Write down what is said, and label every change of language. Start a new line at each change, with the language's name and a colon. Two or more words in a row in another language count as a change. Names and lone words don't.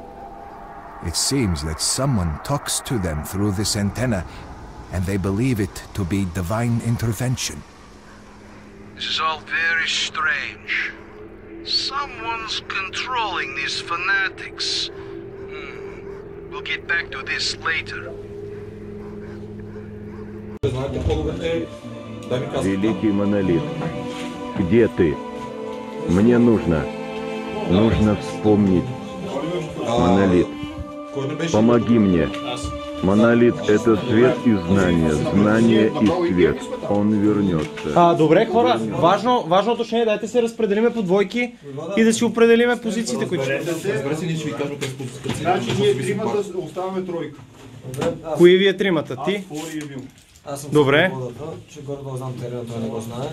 English: It seems that someone talks to them through this antenna, and they believe it to be divine intervention. This is all very strange. Someone's controlling these fanatics. We'll get back to this later.
Russian: Великий монолит, где ты? Мне нужно вспомнить. Монолит, помоги мне. Монолит — это свет и знание и свет. Он вернется.
Bulgarian: Добре, хора, важно уточнение, дайте се разпределиме по двойки и да си определиме позициите, които ще... Значи ние тримата оставаме тройка. Кои вие тримата? Ти? Аз съм добре. Че горе-долу знам терена, той не го знае.